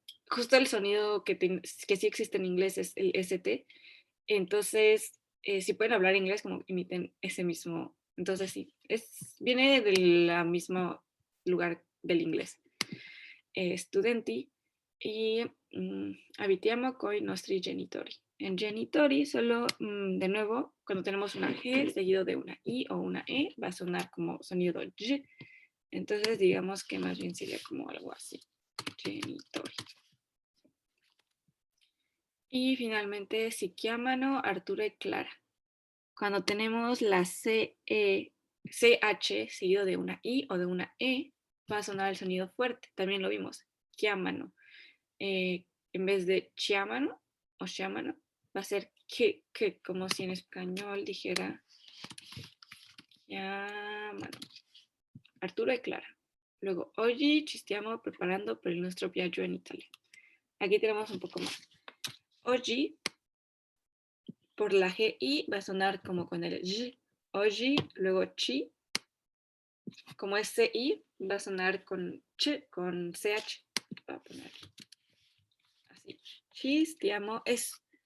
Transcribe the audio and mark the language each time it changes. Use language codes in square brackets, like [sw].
[es] Justo el sonido que sí existe en inglés es el ST. Entonces, si pueden hablar inglés, como imiten ese mismo. Entonces, sí, viene del mismo lugar del inglés. [it] Studenti y abitiamo con i nostri genitori. [es] En genitori, solo de nuevo, cuando tenemos una G seguido de una I o una E, va a sonar como sonido Y. Entonces, digamos que más bien sería como algo así. Genitori. Y finalmente, [it] si chiamano [es] Arturo y Clara. Cuando tenemos la CH seguido de una I o de una E, va a sonar el sonido fuerte. También lo vimos. Chiamano. En vez de chiamano o chiamano, va a ser que, como si en español dijera chiamano. Arturo y Clara. [it] Luego, oggi ci stiamo preparando per il nostro viaggio in Italia. [es] Aquí tenemos un poco más. Oggi, por la GI, va a sonar como con el Y. Oggi, luego chi. Como es CI, va a sonar con ch, con CH. Voy a poner así. [it] Ci stiamo [es] es.